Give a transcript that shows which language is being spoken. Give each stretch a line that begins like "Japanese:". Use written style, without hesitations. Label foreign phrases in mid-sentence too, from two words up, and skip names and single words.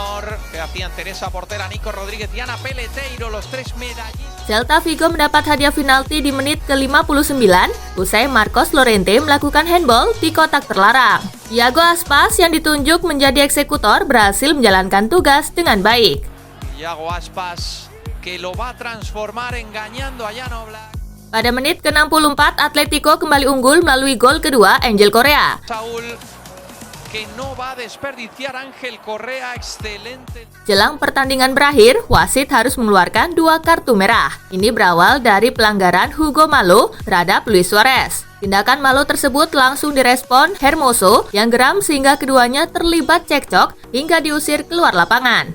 Indonesian: Celta Vigo mendapat hadiah penalti di menit ke-59 usai Marcos Llorente melakukan handball di kotak terlarang. Thiago Aspas yang ditunjuk menjadi eksekutor berhasil menjalankan tugas dengan baik.
Spanish: Thiago Aspas que lo va a transformar engañando a Jan Oblak.
Indonesian: Pada menit ke-64, Atletico kembali unggul melalui gol kedua Angel Correa.
Spanish: Saúl que no va a desperdiciar Ángel Correa, excelente.
Indonesian: Jelang pertandingan berakhir, wasit harus mengeluarkan 2 kartu merah. Ini berawal dari pelanggaran Hugo Malo terhadap Luis Suarez. Tindakan Malo tersebut langsung direspon Hermoso yang geram sehingga keduanya terlibat cekcok hingga diusir keluar lapangan.